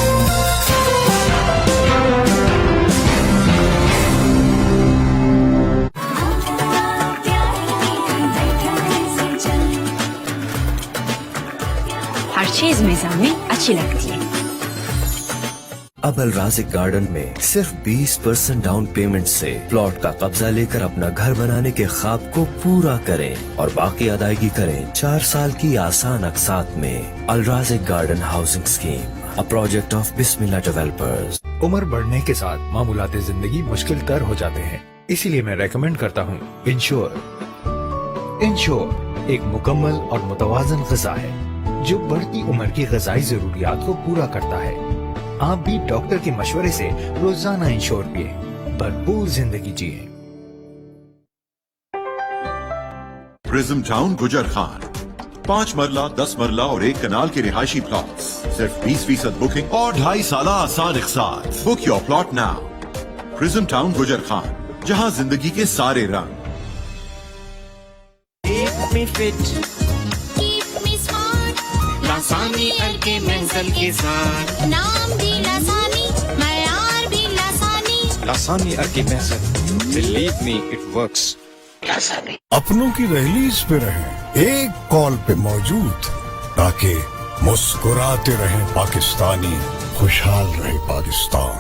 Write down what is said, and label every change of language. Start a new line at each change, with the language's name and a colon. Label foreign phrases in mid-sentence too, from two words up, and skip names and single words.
Urdu: ہر چیز میزان میں اچھی لگتی ہے. اب الرازق گارڈن میں صرف 20%
English: down payment
Urdu: سے پلاٹ کا قبضہ لے کر اپنا گھر بنانے کے خواب کو پورا کریں اور باقی ادائیگی کریں 4 سال کی آسان اقساط میں. الرازق گارڈن ہاؤسنگ اسکیم,
English: a project of بسم اللہ ڈیولپرز.
Urdu: عمر بڑھنے کے ساتھ معمولات زندگی مشکل تر ہو جاتے ہیں, اسی لیے میں ریکمنڈ کرتا ہوں انشور ایک مکمل اور متوازن غذا ہے جو بڑھتی عمر کی غذائی ضروریات کو پورا کرتا ہے. آپ بھی ڈاکٹر کے مشورے سے روزانہ انشور پئیں، بھرپور زندگی جئیں. پرزم ٹاؤن گوجر خان 5 مرلہ 10 مرلہ اور 1 کنال کے رہائشی پلاٹ، صرف 20% بکنگ اور 2.5 سال آسان اقساط.
English: Book your plot now.
Urdu: پرزم ٹاؤن گوجر خان، جہاں زندگی کے سارے رنگ.
English: Keep me fit, keep me smart,
Urdu: لاثانی کے منزل کے ساتھ، نام بھی لاثانی، معیار بھی لاثانی,
English: Lasani Arq-e-Mohsin, believe me it works.
Urdu: اپنوں کی دہلیز پہ رہیں، ایک کال پہ موجود، تاکہ مسکراتے رہیں پاکستانی، خوشحال رہے پاکستان.